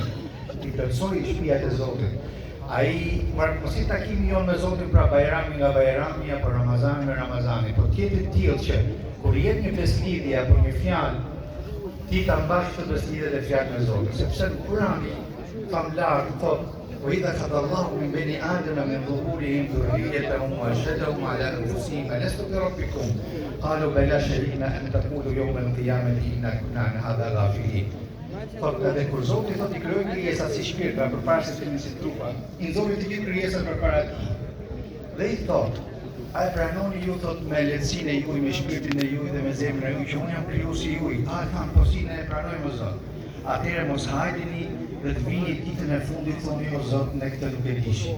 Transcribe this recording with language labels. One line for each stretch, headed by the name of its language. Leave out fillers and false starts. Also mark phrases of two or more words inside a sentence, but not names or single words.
Albanian: I plotësoj shtëpiat e Zotit. Ai mos i takimi jon me Zotin pra Bajrami nga Bajrami apo Ramazani me Ramazani, po tjetë të tillë që kur jep një beslidhje apo një fjalë, ti ta mbash këtë beslidhje dhe fjalën e Zotit, sepse në Kur'an famlar thotë
Arabic: وإذا أخذ الله من بني آدم من ظهورهم ذريتهم وأشهدهم على أنفسهم ألست بربكم قالوا بلى شهدنا أن تقولوا يوم القيامة إنا كنا عن هذا غافلين.
Albanian: Thotë edhe kur Zoti thotë i krijoi krijesat si shpirtra përpara se të kemi si trupa, i nxorri të gjithë krijesat përpara tij. Dhe i thotë, a e pranoni ju thotë me lehtësinë e juaj, me shpirtin e juaj dhe me zemrën e juaj që unë jam krijuesi juaj? A thanë po si ne e pranojmë o Zot? Atëherë mos hajdini dhe të vini ditën e fundit thoni o Zot ne këtë nuk e dishim.